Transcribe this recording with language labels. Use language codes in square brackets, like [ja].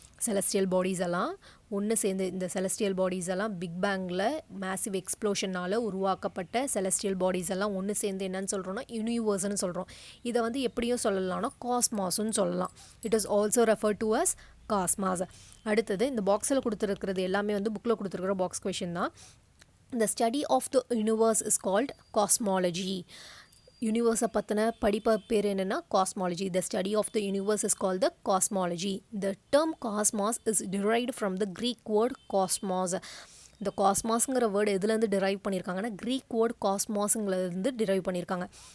[ta] Celestial bodies எல்லாம் ஒன்று சேர்ந்து இந்த செலஸ்டியல் பாடிஸ் எல்லாம் பிக் பேங்கில் மேசிவ் எக்ஸ்ப்ளோஷனால் உருவாக்கப்பட்ட செலஸ்டியல் பாடிஸ் எல்லாம் ஒன்று சேர்ந்து என்னன்னு சொல்கிறோன்னா யூனிவர்ஸ்னு சொல்கிறோம். இதை எப்படியும் சொல்லலாம்னா காஸ்மாஸ்ன்னு சொல்லலாம். [en] It is also refer to as cosmos. [ta] அடுத்தது இந்த பாக்ஸில் கொடுத்துருக்கிறது எல்லாமே புக்கில் கொடுத்துருக்கிற பாக்ஸ் கொஷின் தான். [en] The study of the universe is called cosmology. [ta] யூனிவர்ஸை பற்றின படிப்பை பேர் என்னென்னா cosmology. [en] The study of the universe is called the cosmology. The term cosmos is derived from the Greek word cosmos. [ta] இந்த காஸ்மாஸுங்கிற வேர்டு எதுலேருந்து drive பண்ணியிருக்காங்கன்னா creek word காஸ்மாஸுங்கிறதுலேருந்து drive பண்ணியிருக்காங்க.